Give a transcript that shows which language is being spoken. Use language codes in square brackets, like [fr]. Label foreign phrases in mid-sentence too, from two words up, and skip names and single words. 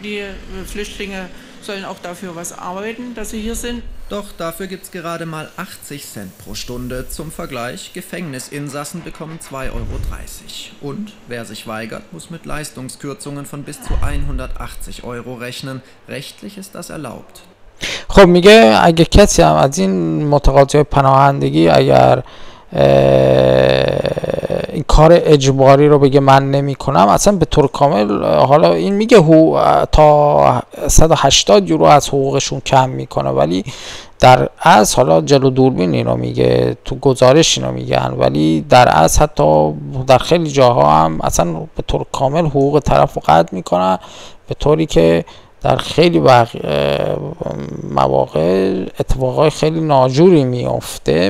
[de] Die Flüchtlinge sollen auch dafür was arbeiten, dass sie hier sind. Doch dafür gibt es gerade mal 80 Cent pro Stunde. Zum Vergleich, Gefängnisinsassen bekommen 2,30 €. Und wer sich weigert, muss mit Leistungskürzungen von bis zu 180 € rechnen. Rechtlich ist das erlaubt. [fa] خب میگه اگه کسی هم از این متقاضی پناهندگی اگر این کار اجباری رو بگه من نمی کنم، اصلا به طور کامل، حالا این میگه تا 180 یورو از حقوقشون کم میکنه، ولی در اصل حالا جلو دوربین اینو میگه، تو گزارش اینو میگن، ولی در اصل حتی در خیلی جاها هم اصلا به طور کامل حقوق طرف رو قطع میکنن، به طوری که در خیلی مواقع اتفاقای خیلی ناجوری میفته.